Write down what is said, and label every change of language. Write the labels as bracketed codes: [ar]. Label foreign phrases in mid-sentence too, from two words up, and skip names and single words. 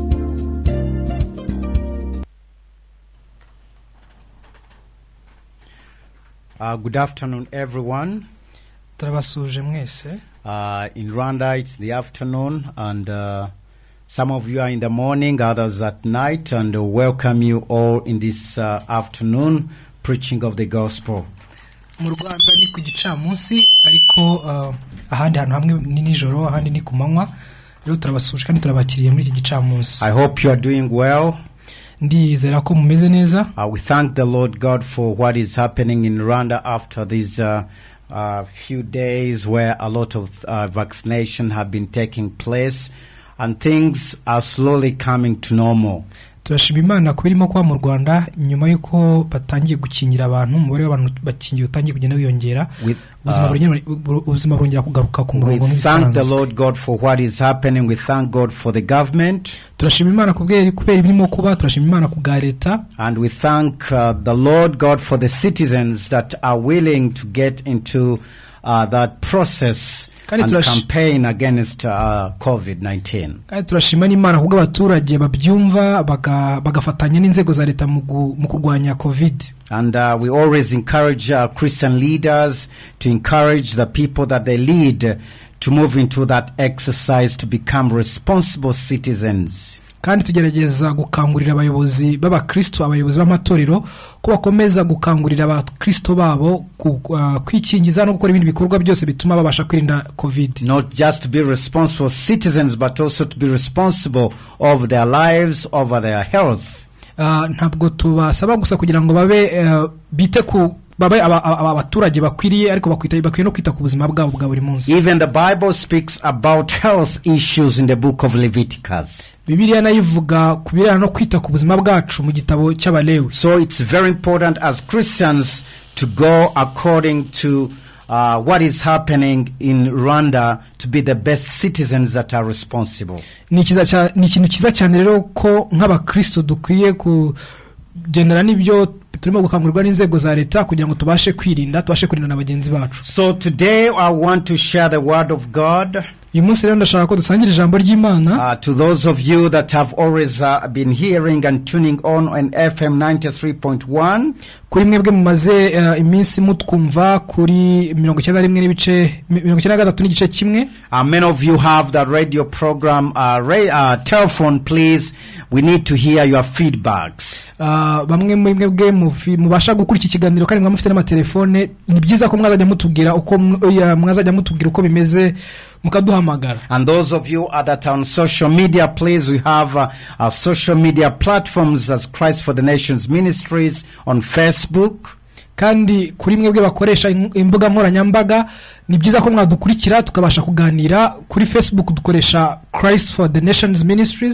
[en] Good afternoon, everyone. In Rwanda, it's the afternoon, and some of you are in the morning, others at night, and welcome you all in this afternoon preaching of the gospel. [rw] Mu Rwanda ni ku gicamunsi ariko ahandi hantu hamwe ni nijoro ahandi ni ku manywa rero turabasuje kandi turabakiriye muri iki gicamunsi. [en] I hope you are doing well. [rw] Ndizera ko mumeze neza. [en] We thank the Lord God for what is happening in Rwanda after these few days where a lot of vaccination have been taking place and things are slowly coming to normal. [rw] Turashima Imana kubirimo kwa mu Rwanda nyuma yuko batangiye gukingira abantu umubare w'abantu bakingiye utangiye kugenda wiyongera ubuzima burongera kugaruka ku murongo n'ibisanzwe. [en] We thank the Lord God for what is happening. We thank God for the government. [rw] Turashima Imana kubera ibirimo kuba, turashima Imana kubwa leta, [en] and we thank the Lord God for the citizens that are willing to get into that process and campaign against COVID-19. [rw] Kandi turashima Imana kubwo abaturage babyumva bagafatanya n'inzego za leta mu kurwanya COVID. [en] And we always encourage Christian leaders to encourage the people that they lead to move into that exercise to become responsible citizens. [rw] Kandi tugerageza gukangurira abayobozi b'abakristo, abayobozi b'amatorero ko bakomeza gukangurira abakristo babo kwikingiza no gukora ibindi bikorwa byose bituma babasha kwirinda COVID. [en] Not just to be responsible citizens but also to be responsible of their lives, over their health. [rw] Ntabwo tubasaba gusa kugira ngo babe bite ku babaye abaturage bakwiriye ariko bakwiye no kwita ku buzima bwabo bwa buri munsi. [en] Even the Bible speaks about health issues in the book of Leviticus. [rw] Bibiliya nayivuga kubirana no kwita ku buzima bwacu mu gitabo cy'Abalewi. [en] So it's very important as Christians to go according to what is happening in Rwanda to be the best citizens that are responsible. [rw] Ni ikintu kiza cyane rero ko nk'abakristo dukwiye kugendera n'ibyo turimo gukangurirwa n'inzego za leta kugira ngo tubashe kurinda na bagenzi bacu. [en] So today I want to share the word of God. [rw] Uyu munsi rero ndashaka ko dusangira ijambo ry'Imana. [en] To those of you that have always been hearing and tuning on FM 93.1. [rw] Kuri mwebwe mumaze iminsi mutwumva kuri 93 n'igice kimwe. [en] Many of you have the radio program telephone. Please, we need to hear your feedbacks. [rw] Bamwe muri mwebwe mubasha gukurikira ikiganiro kandi mwamufite n'amatelefone, ni byiza ko mwazajya mutubwira uko bimeze mukaduhamagara. [en] And those of you that are on social media, please, we have our social media platforms as Christ for the Nations Ministries on Facebook. [rw] Kandi kuri mwebwe bakoresha imbuga nkoranyambaga ni byiza ko mwadukurikira tukabasha kuganira. Kuri Facebook dukoresha Christ for the Nations Ministries.